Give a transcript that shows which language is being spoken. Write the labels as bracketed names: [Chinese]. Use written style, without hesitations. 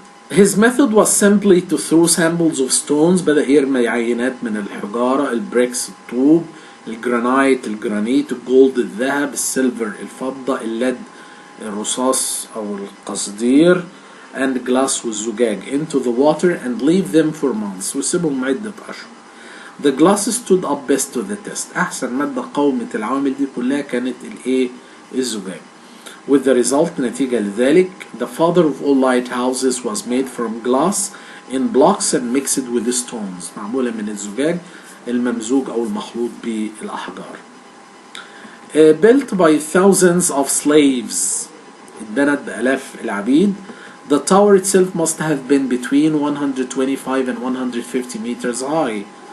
[English] His method was simply to throw samples of stones. [Arabic] بدأ يرمي عينات من الحجارة، البريكس الطوب، الجرانايت الجرانيت، الجولد الذهب، السيلفر الفضة، الليد الرصاص أو القصدير، [English] and glass [Arabic] والزجاج [English] into the water and leave them for months [Arabic] ويسيبهم عدة أشهر. [English] The glass stood up best to the test. [Arabic] أحسن مادة قاومت العوامل دي كلها كانت الإيه؟ الزجاج. [English] With the result [Arabic] نتيجة لذلك [English] the father of all lighthouses was made from glass in blocks and mixed with stones. [Arabic] معمولة من الزجاج الممزوج أو المخلوط بالأحجار. [English] Built by thousands of slaves. [Arabic] اتبنت بآلاف العبيد. [English] The tower itself must have been between 125 and 150 meters high.